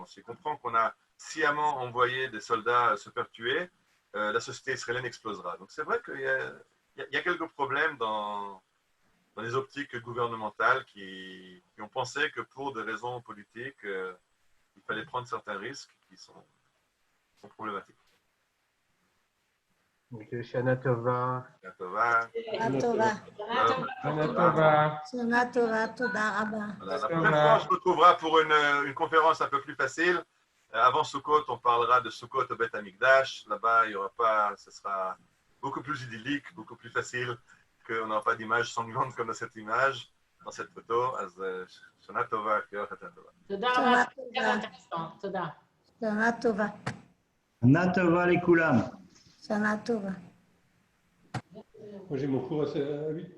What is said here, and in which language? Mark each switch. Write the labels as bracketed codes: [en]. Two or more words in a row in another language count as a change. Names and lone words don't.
[fr] Si on comprend qu'on a sciemment envoyé des soldats se faire tuer, la société israélienne explosera. Donc c'est vrai qu'il y a quelques problèmes dans les optiques gouvernementales qui ont pensé que pour des raisons politiques, il fallait prendre certains risques qui sont problématiques. [he] שנה טובה. שנה טובה. שנה טובה. שנה טובה. שנה טובה. תודה רבה. [fr] La prochaine fois, on se retrouvera pour une conférence un peu plus facile. Avant Sukkot, on parlera de Sukkot au Beth Amikdash. Là-bas, il y aura pas, ce sera beaucoup plus idyllique, beaucoup plus facile, qu'on n'aura pas d'image sanglante comme dans cette image, dans cette photo. [he] שנה טובה, שנה טובה. שנה טובה. שנה טובה לכולם. שנה טובה. [fr] Moi, j'ai mon cours à 8.